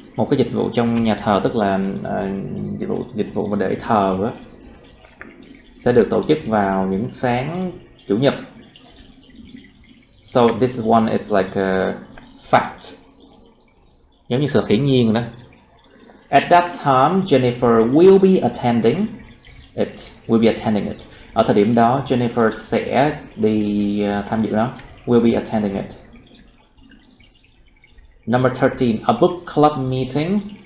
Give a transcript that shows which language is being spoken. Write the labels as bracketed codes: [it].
[vi] Một cái dịch vụ trong nhà thờ tức là dịch vụ mà để thờ á, sẽ được tổ chức vào những sáng chủ nhật. [en] So this is one, it's like a fact, [vi] giống như sự hiển nhiên đó. [en] At that time, Jennifer will be attending it. [vi] Ở thời điểm đó, Jennifer sẽ đi tham dự đó. [en] Will be attending it. Number 13, a book club meeting.